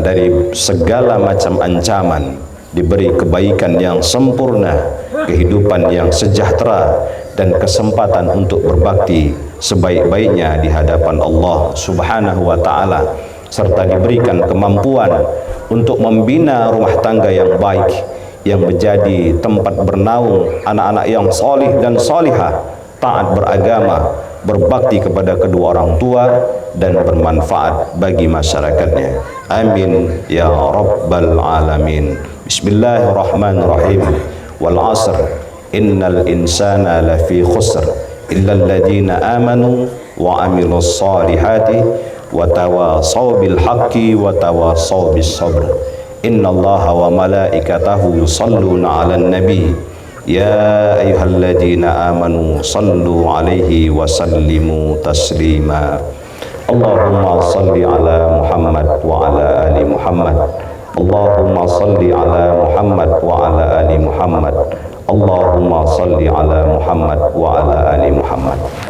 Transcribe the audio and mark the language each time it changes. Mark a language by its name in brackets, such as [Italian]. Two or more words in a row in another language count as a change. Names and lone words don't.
[Indonesian] dari segala macam ancaman, diberi kebaikan yang sempurna, kehidupan yang sejahtera, dan kesempatan untuk berbakti sebaik-baiknya di hadapan Allah [Arabic] سبحانه وتعالى, [Indonesian] serta diberikan kemampuan untuk membina rumah tangga yang baik, yang menjadi tempat bernaung anak-anak yang solih dan solihah, taat beragama, berbakti kepada kedua orang tua, dan bermanfaat bagi masyarakatnya. [Arabic] آمين يا رب العالمين. بسم الله الرحمن الرحيم. والعصر إن الإنسان لفي خسر إلا الذين آمنوا وعملوا الصالحات وتواصوا بالحق وتواصوا بالصبر. إن الله وملائكته يصلون على النبي يا أيها الذين آمنوا صلوا عليه وسلموا تسليما. اللهم صل على محمد وعلى آل محمد. اللهم صل على محمد وعلى آل محمد. اللهم صل على محمد وعلى آل محمد.